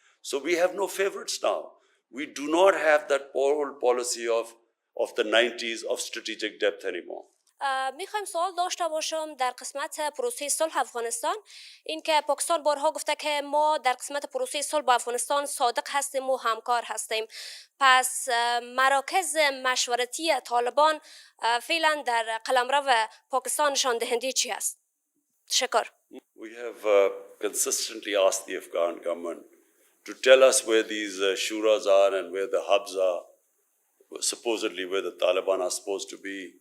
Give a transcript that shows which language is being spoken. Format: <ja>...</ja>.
<en>So we have no favorites now. We do not have that old policy of the 90s of strategic depth anymore.</en> <fa>میخوایم سوال داشته باشم در قسمت پروسه صلح افغانستان. این که پاکستان بارها گفته که ما در قسمت پروسه صلح با افغانستان صادق هستیم و همکار هستیم. پس مراکز مشورتی طالبان فعلا در قلمرو پاکستان نشان دهنده چی است؟ تشکر.</fa> <en>We have consistently asked the Afghan government to tell us where these shuras are and where the hubs are, supposedly where the Taliban are supposed to be.</en>